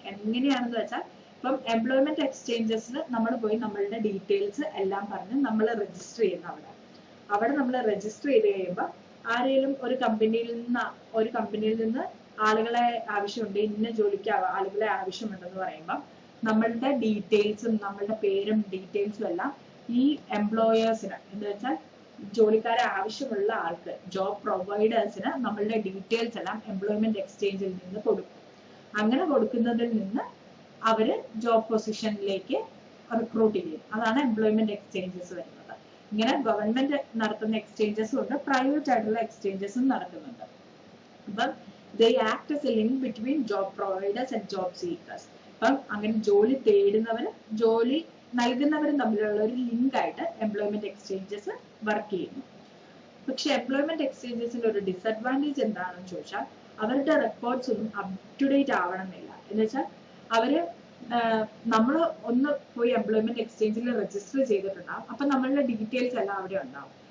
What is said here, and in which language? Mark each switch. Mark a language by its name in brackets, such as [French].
[Malayalam] എങ്ങനെയാണെന്ന് വെച്ചാൽ ഇപ്പം എംപ്ലോയ്മെന്റ് എക്സ്ചേഞ്ചസിൽ നമ്മൾ പോയി നമ്മളുടെ ഡീറ്റെയിൽസ് എല്ലാം പറഞ്ഞ് നമ്മൾ രജിസ്റ്റർ ചെയ്യുന്ന അവിടെ നമ്മൾ രജിസ്റ്റർ ചെയ്ത് കഴിയുമ്പോൾ ആരെങ്കിലും ഒരു കമ്പനിയിൽ നിന്ന് ആളുകളെ ആവശ്യമുണ്ട്, ഇന്ന ജോലിക്ക് ആളുകളെ ആവശ്യമുണ്ടെന്ന് പറയുമ്പോൾ നമ്മളുടെ ഡീറ്റെയിൽസും നമ്മളുടെ പേരും ഡീറ്റെയിൽസും എല്ലാം ഈ എംപ്ലോയേഴ്സിന് എന്ന് വെച്ചാൽ ജോലിക്കാരെ ആവശ്യമുള്ള ആൾക്ക് ജോബ് പ്രൊവൈഡേഴ്സിന് നമ്മളുടെ ഡീറ്റെയിൽസ് എല്ലാം എംപ്ലോയ്മെന്റ് എക്സ്ചേഞ്ചിൽ നിന്ന് കൊടുക്കും. അങ്ങനെ കൊടുക്കുന്നതിൽ നിന്ന് അവര് ജോബ് പൊസിഷനിലേക്ക് റിക്രൂട്ട് ചെയ്യും. അതാണ് എംപ്ലോയ്മെന്റ് എക്സ്ചേഞ്ചസ് വരുന്നത്. ഇങ്ങനെ ഗവൺമെന്റ് നടത്തുന്ന എക്സ്ചേഞ്ചസും ഉണ്ട്, പ്രൈവറ്റ് ആയിട്ടുള്ള എക്സ്ചേഞ്ചസും നടക്കുന്നുണ്ട്. അപ്പം [English] they act as a link between job providers and job seekers. [Malayalam] അപ്പം അങ്ങനെ ജോലി തേടുന്നവരും ജോലി നൽകുന്നവരും തമ്മിലുള്ള ഒരു ലിങ്ക് ആയിട്ട് എംപ്ലോയ്മെന്റ് എക്സ്ചേഞ്ചസ് വർക്ക് ചെയ്യുന്നു. പക്ഷെ എംപ്ലോയ്മെന്റ് എക്സ്ചേഞ്ചസിന്റെ ഒരു ഡിസഡ്വാൻറ്റേജ് എന്താണെന്ന് ചോദിച്ചാൽ അവരുടെ റെക്കോർഡ്സ് ഒന്നും അപ് ടു ഡേറ്റ് ആവണമെന്നില്ല. എന്ന് വെച്ചാൽ അവര് നമ്മൾ ഒന്ന് പോയി എംപ്ലോയ്മെന്റ് എക്സ്ചേഞ്ചിൽ രജിസ്റ്റർ ചെയ്തിട്ടുണ്ടാവും, അപ്പൊ നമ്മളുടെ ഡീറ്റെയിൽസ് എല്ലാം അവിടെ ഉണ്ടാവും.